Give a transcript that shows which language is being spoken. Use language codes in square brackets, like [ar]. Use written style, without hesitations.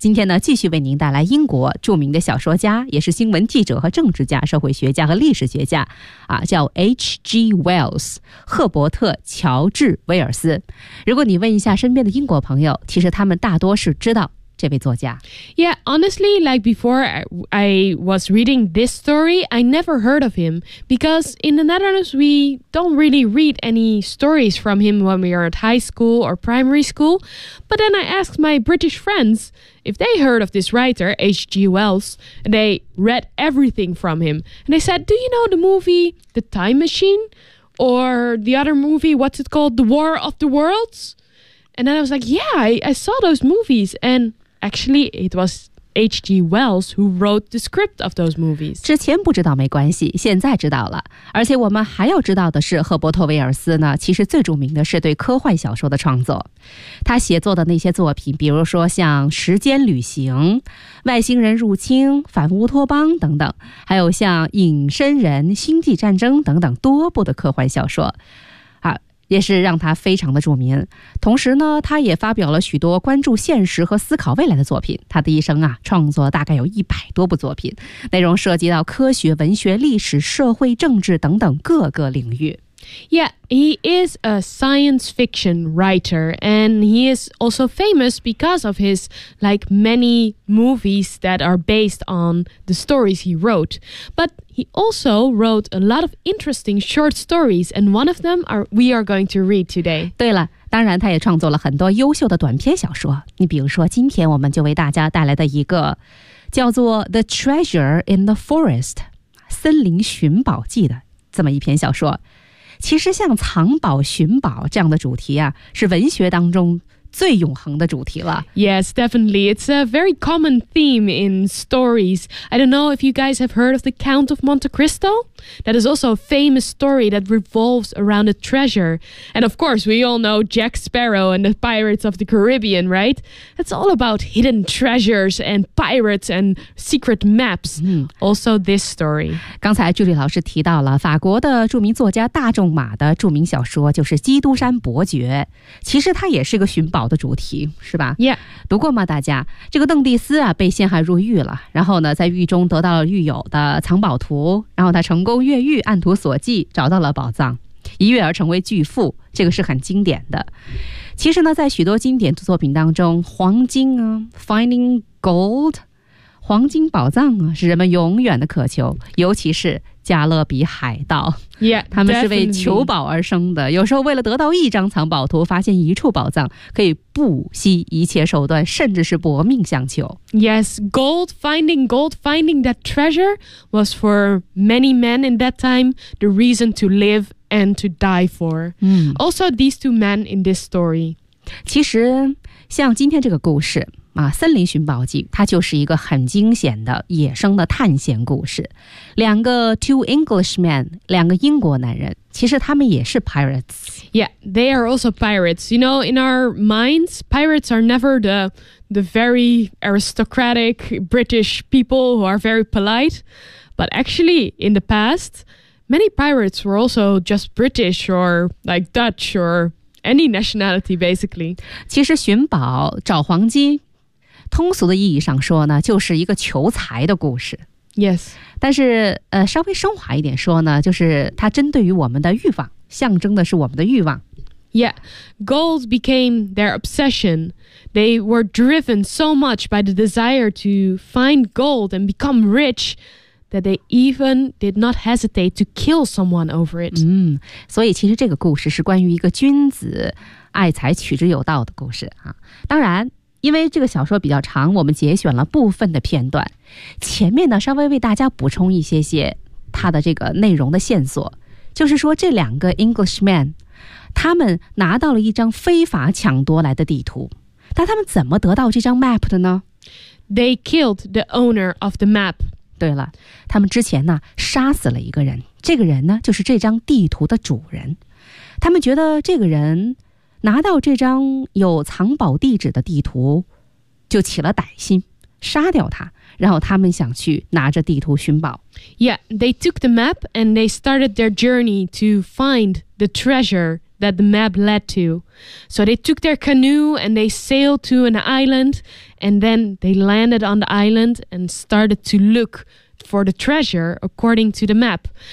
[zh] 今天呢，继续为您带来英国著名的小说家，也是新闻记者和政治家、社会学家和历史学家，叫 H.G. Wells， 赫伯特·乔治·威尔斯。如果你问一下身边的英国朋友，其实他们大多是知道这位作家。 [en] Yeah, honestly, like before I was reading this story, I never heard of him because in the Netherlands, we don't really read any stories from him when we are at high school or primary school. But then I asked my British friends if they heard of this writer, H.G. Wells, and they read everything from him. And they said, do you know the movie The Time Machine? Or the other movie, what's it called? The War of the Worlds? And then I was like, yeah, I saw those movies. And actually, it was H.G. Wells who wrote the script of those movies. [zh] 之前不知道没关系，现在知道了。而且我们还要知道的是，赫伯特·威尔斯呢，其实最著名的是对科幻小说的创作。他写作的那些作品，比如说像《时间旅行》、《外星人入侵》、《反乌托邦》等等，还有像《隐身人》、《星际战争》等等多部的科幻小说，也是让他非常的著名。同时呢，他也发表了许多关注现实和思考未来的作品。他的一生啊，创作大概有100多部作品，内容涉及到科学、文学、历史、社会、政治等等各个领域。 [en] Yeah, he is a science fiction writer, and he is also famous because of his, like, many movies that are based on the stories he wrote. But he also wrote a lot of interesting short stories, and one of them we are going to read today. [zh] 对了，当然他也创作了很多优秀的短篇小说。你比如说，今天我们就为大家带来的一个叫做《The Treasure in the Forest》《森林寻宝记》的这么一篇小说。其实像藏宝寻宝这样的主题啊，是文学当中最永恒的主题了。 [en] Yes, definitely. It's a very common theme in stories. I don't know if you guys have heard of The Count of Monte Cristo? That is also a famous story that revolves around a treasure. And of course, we all know Jack Sparrow and the Pirates of the Caribbean, right? It's all about hidden treasures and pirates and secret maps. Also this story. [zh] 刚才 Julie 老师提到了法国的著名作家大仲马的著名小说，就是《基督山伯爵》。其实它也是个寻宝宝的主题，是吧？ [en] Yeah. [zh] 读过吗大家？这个邓蒂斯啊被陷害入狱了，然后呢在狱中得到了狱友的藏宝图，然后他成功越狱，按图索骥找到了宝藏，一跃而成为巨富，这个是很经典的。其实呢在许多经典的作品当中，黄金啊 [en] Finding Gold， [zh] 黄金宝藏啊是人们永远的渴求，尤其是加勒比海盗。 [en] Yeah, [zh] 他们是为求宝而生的，有时候为了得到一张藏宝图，发现一处宝藏，可以不惜一切手段，甚至是搏命相求。 [en] Yes, gold finding that treasure was for many men in that time the reason to live and to die for.、嗯、 also these two men in this story. [zh] 其实像今天这个故事啊，森林寻宝记，它就是一个很惊险的野生的探险故事。两个 [en] two Englishmen， [zh] 两个英国男人，其实他们也是 pirates。 [en] Yeah, they are also pirates. You know, in our minds, pirates are never the very aristocratic British people who are very polite. But actually, in the past, many pirates were also just British or like Dutch or any nationality, basically. [zh] 其实寻宝找黄金。通俗的意义上说呢，就是一个求财的故事。 [en] Yes， [zh] 但是稍微升华一点说呢，就是它针对于我们的欲望，象征的是我们的欲望。 [en] Yeah， gold became their obsession. They were driven so much by the desire to find gold and become rich that they even did not hesitate to kill someone over it. [zh] 嗯，所以其实这个故事是关于一个君子爱财取之有道的故事啊。当然。因为这个小说比较长，我们节选了部分的片段，前面呢稍微为大家补充一些些它的这个内容的线索，就是说这两个 Englishmen 他们拿到了一张非法抢夺来的地图，但他们怎么得到这张 map 的呢？ [en] They killed the owner of the map. [zh] 对了，他们之前呢杀死了一个人，这个人呢就是这张地图的主人，他们觉得这个人拿到这张有藏宝地址的地图就起了歹心，杀掉他，然后他们想去拿着地图寻宝。 [en] Yeah, they took the map and they started their journey to find the treasure that the map led to. So they took their canoe and they sailed to an island and then they landed on the island and started to look for the treasure according to the map.